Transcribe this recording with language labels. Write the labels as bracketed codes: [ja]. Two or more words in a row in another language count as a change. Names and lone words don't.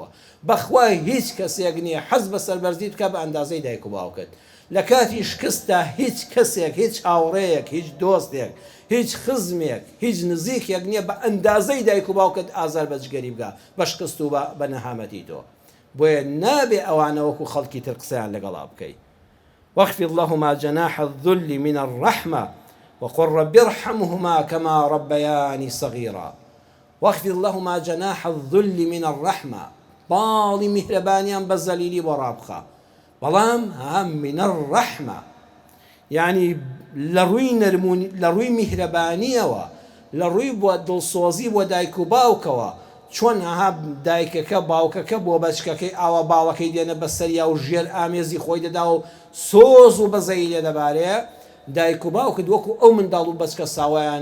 [ckb] بەخوای هیچ کەسێک نییە حەز بە سەربەرزی بکە بە ئەندازەی دایک و باوکت لە کاتی شکستە هیچ کەسێک هیچ هاوڕەیەک هیچ دۆستێک هیچ خزمێک هیچ نزیکێک نییە بە ئەندازەی دایک و باوکت ئازار بەجگەری بگە بە شکست و بە نەهامەتی تۆ بۆیە نابێ ئەوانە وەکو خەڵکی تر قسەیان لەگەڵا بکەیت [ar] واخفض لهما جناح الذل من الرحمة وقل رب ارحمهما كما ربياني صغيرا واخفض لهما جناح الذل من الرحمة [ckb] باڵی میهرەبانیان بە زەلیلی بۆ ڕابخە بەڵام [ar] هم من الرحمة يعني [ckb] لە ڕووی میهرەبانیەوە لە ڕووی بۆ دڵسۆزی بۆ دایک و باوکەوە چۆن ئەها دایکەکە باوکەکە بۆ بەچکەکەی ئاوا باڵەکەی دێنە بەسەریا و ژێر ئامێزی خۆی دەدا و سۆز و بەزەی لێ دەبارێ دایک و باوکت وەکو ئەو منداڵ و بەچکە ساوایان